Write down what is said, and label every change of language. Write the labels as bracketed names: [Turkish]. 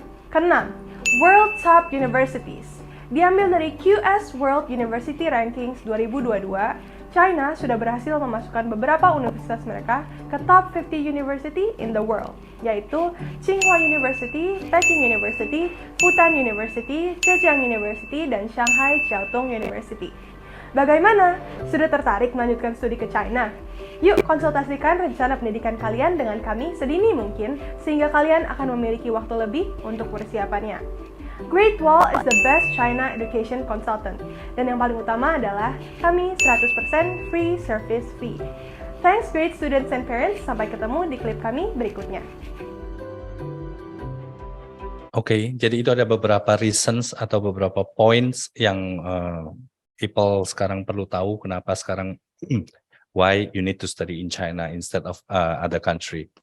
[Indonesian] Keenam, World Top Universities. Diambil dari QS World University Rankings 2022, China sudah berhasil memasukkan beberapa universitas mereka ke [English] Top 50 University in the world, [Indonesian] yaitu Tsinghua University, Peking University, Fudan University, Zhejiang University, dan Shanghai Jiaotong University. Bagaimana? Sudah tertarik melanjutkan studi ke China? Yuk konsultasikan rencana pendidikan kalian dengan kami sedini mungkin, sehingga kalian akan memiliki waktu lebih untuk persiapannya. [English] Great Wall is the best China education consultant. [Indonesian] Dan yang paling utama adalah kami 100% [English] free service fee. Thanks great students and parents, [Indonesian] sampai ketemu di klip kami berikutnya. Oke, jadi itu ada beberapa reasons atau beberapa points yang people sekarang perlu tahu kenapa sekarang [English] why you need to study in China instead of other country.